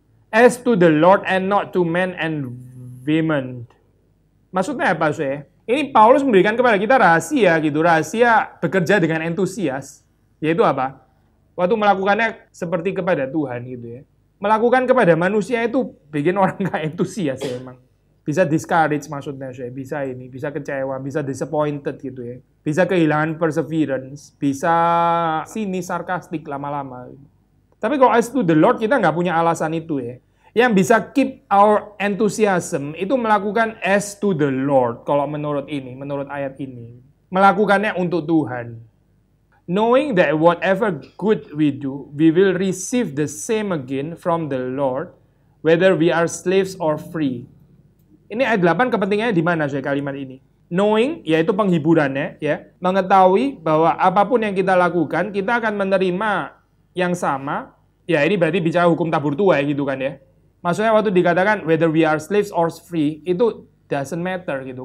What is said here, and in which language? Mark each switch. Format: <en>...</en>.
<en>As to the Lord and not to men and women.</en> <id>Maksudnya apa sih? Ini Paulus memberikan kepada kita rahasia gitu, rahasia bekerja dengan entusias, yaitu apa? Waktu melakukannya seperti kepada Tuhan gitu ya. Melakukan kepada manusia itu bikin orang nggak entusias ya emang. Bisa discourage maksudnya saya, bisa ini, bisa kecewa, bisa disappointed gitu ya. Bisa kehilangan perseverance, bisa sinis, sarkastik lama-lama. Tapi kalau</id> <en>as to the Lord</en> <id>kita nggak punya alasan itu ya. Yang bisa</id> <en>keep our enthusiasm</en> <id>itu melakukan</id> <en>as to the Lord.</en> <id>Kalau menurut ini, menurut ayat ini. Melakukannya untuk Tuhan.</id> <en>Knowing that whatever good we do, we will receive the same again from the Lord, whether we are slaves or free.</en> <id>Ini ayat 8 kepentingannya di mana saya kalimat ini? Knowing, yaitu penghiburannya, ya, mengetahui bahwa apapun yang kita lakukan, kita akan menerima yang sama. Ya ini berarti bicara hukum tabur tuai gitu kan ya. Maksudnya waktu dikatakan</id> <en>whether we are slaves or free,</en> <id>itu</id> <en>doesn't matter</en> <id>gitu.</id>